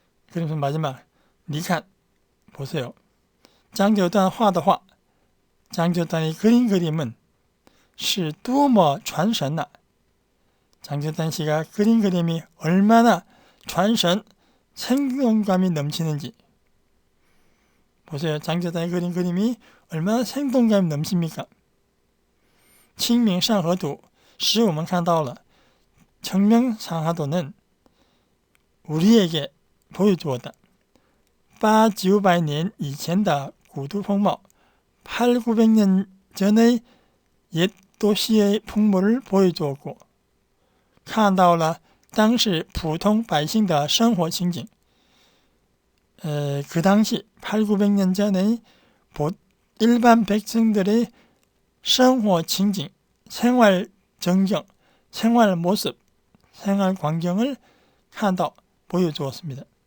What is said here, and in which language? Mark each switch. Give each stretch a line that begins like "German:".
Korean: 그러면서 마지막
Chinese: 你看
Korean: 보세요. 장교단画的画 장교단이 그린 그림은
Chinese: 是多么传神呐
Korean: 장교단 씨가 그린 그림이 얼마나 传神 생동감이 넘치는지 보세요. 장교단이 그린 그림이 얼마나 생동감이 넘칩니까?
Chinese: 清明上河图使我们看到了
Korean: 청명상하도는 우리에게 보여주었다. 8,900년
Chinese: 以前的古都风貌
Korean: 8,900년 전의 옛 도시의 풍모를 보여주었고
Chinese: 看到了当时普通百姓的生活情景
Korean: 그 당시 8,900년 전의 일반 백성들의 생활情景 생활 전경, 생활 모습, 생활 광경을 看到 보여주었습니다.